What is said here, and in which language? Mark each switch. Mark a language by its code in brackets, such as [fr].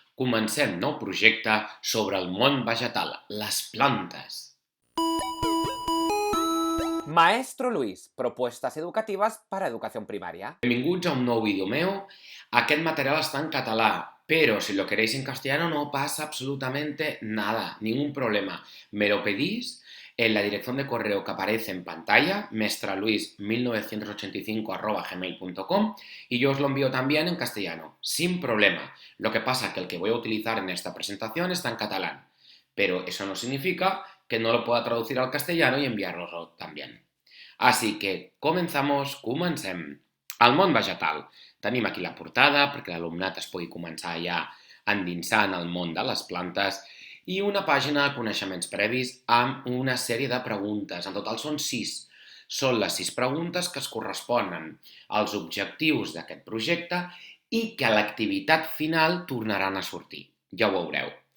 [ca] Comencem nou projecte sobre el món vegetal, les plantes. [es] Maestro Luis, propuestas educativas para educación primaria. [ca] Benvinguts a un nou vídeo meu. Aquest material [es] está en català, pero si lo queréis en castellano no pasa absolutamente nada, ningún problema. Me lo pedís en la dirección de correo que aparece en pantalla, maestraluis1985@gmail.com, y yo os lo envío también en castellano, sin problema. Lo que pasa es que el que voy a utilizar en esta presentación está en catalán, pero eso no significa que no lo pueda traducir al castellano y enviarlo también. [ca] Així que comencem. El món vegetal. Tenim aquí la portada perquè l'alumnat es pugui començar ja a endinsar en el món de les plantes i una pàgina de coneixements previs amb una sèrie de preguntes. En total són 6. Són les 6 preguntes que es corresponen als objectius d'aquest projecte i que a l'activitat final tornaran a sortir. Ja ho veureu.